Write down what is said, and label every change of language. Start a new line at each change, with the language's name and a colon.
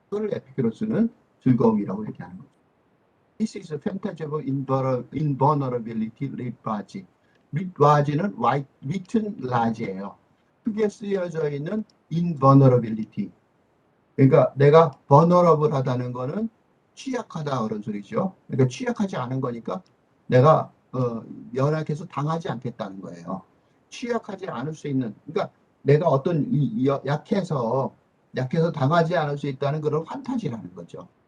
Korean: 그걸 에피큐로스는 즐거움이라고 얘기하는 거죠.
English: This is a fantasy of invulnerability, writ large.
Korean: writ large는 written large예요. 크게 쓰여져 있는 invulnerability. 그러니까 내가 vulnerable하다는 거는 취약하다 그런 소리죠. 그러니까 취약하지 않은 거니까 내가 연약해서 당하지 않겠다는 거예요. 취약하지 않을 수 있는, 그러니까 내가 어떤 약해서 당하지 않을 수 있다는 그런 판타지라는 거죠.